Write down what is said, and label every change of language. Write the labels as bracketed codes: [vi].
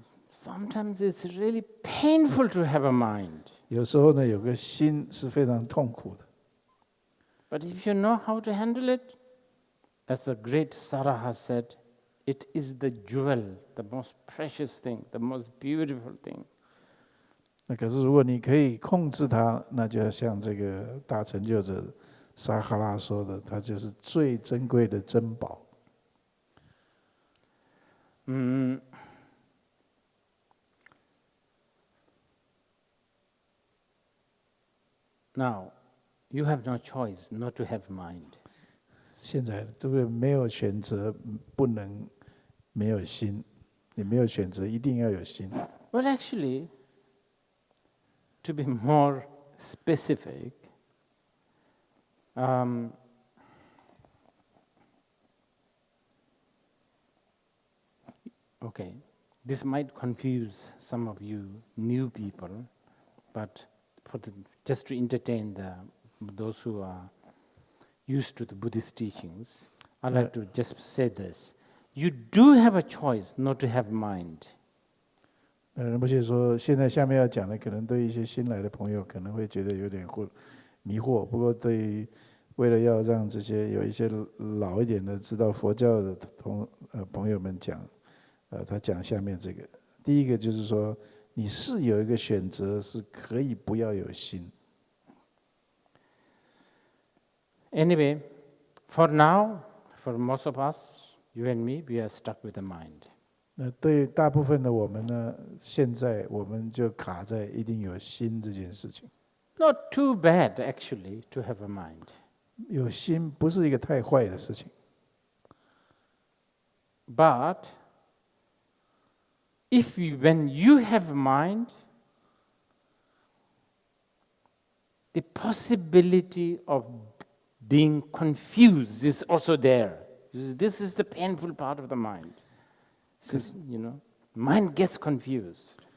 [en] Sometimes it's really painful to have a mind. [zh] 有时候呢，有个心是非常痛苦的。 [en] But if you know how to handle it, as the great Siddhartha said, it is the jewel, the most precious thing, the most beautiful thing. [zh] 那可是如果你可以控制它，那就像这个大成就者撒哈拉说的，它就是最珍贵的珍宝。 [en] Now, you have no choice not to have mind. [zh] 现在这个没有选择，不能没有心。你没有选择，一定要有心。 [en] Well, actually, to be more specific, okay, this might confuse some of you new people, but just to entertain those who are used to the Buddhist teachings, I'd like to just say this. You do have a choice not to have mind. [zh] 仁波切说，现在下面要讲的，可能对一些新来的朋友可能会觉得有点迷惑。不过对于为了要让这些有一些老一点的知道佛教的朋友们讲，他讲下面这个，第一个就是说，你是有一个选择，是可以不要有心。 [en] Anyway, for now, for most of us, you and me, we are stuck with the mind. [zh] 那对大部分的我们呢，现在我们就卡在一定有心这件事情。 [en] Not too bad, actually, to have a mind. [zh] 有心不是一个太坏的事情。 [en] But when you have a mind, the possibility of being confused is also there. This is the painful part of the mind. Since, mind gets confused.